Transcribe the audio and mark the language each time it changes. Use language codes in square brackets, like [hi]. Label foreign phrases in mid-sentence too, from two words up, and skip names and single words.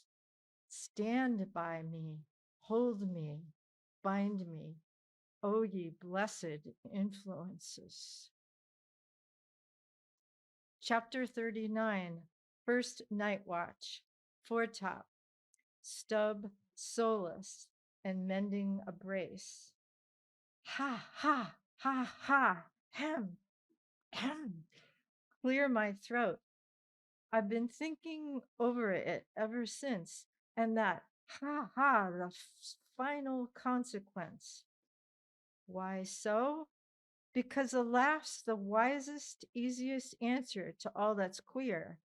[en] Stand by me, hold me, bind me, O ye blessed influences. Chapter 39, First Night Watch, Foretop, Stub, Solus, and Mending a Brace. Ha, ha, ha, ha, hem, hem. Clear my throat. I've been thinking over it ever since, and that ha, ha, the final consequence. Why so? Because a laugh's the wisest, easiest answer to all that's queer.